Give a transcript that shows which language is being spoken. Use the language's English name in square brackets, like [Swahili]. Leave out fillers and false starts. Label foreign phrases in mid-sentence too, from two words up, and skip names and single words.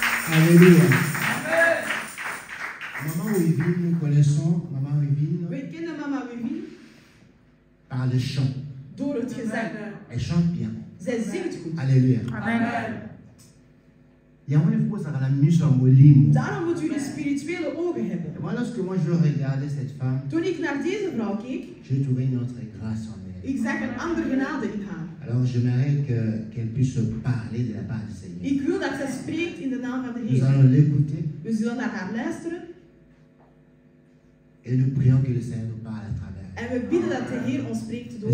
[French] Alléluia. Maman Wivine, nous connaissons Maman Wivine. [Dutch] We kennen mama Wivine. [French] Par le chant. [Dutch] Door het gezang. [French] Elle chante bien. [Dutch] Zij zingt goed. [French] Alléluia. Amen. [Dutch] Daarom moet u de spirituele ogen hebben. [French] Lorsque moi je regardais cette femme, [Dutch] toen ik naar deze vrouw keek, [French] j'ai trouvé une autre grâce en elle. [Dutch] Ik zag een andere genade in haar. [French] Alors j'aimerais qu'elle puisse parler de la part du Seigneur. [Dutch] Ik wil dat zij spreekt in de naam van de Heer. [French] Nous allons l'écouter. [Dutch] We zullen naar haar luisteren. [French] Et nous prions que le Seigneur nous parle à travers. [Dutch] En we bidden dat de Heer ons spreekt door haar.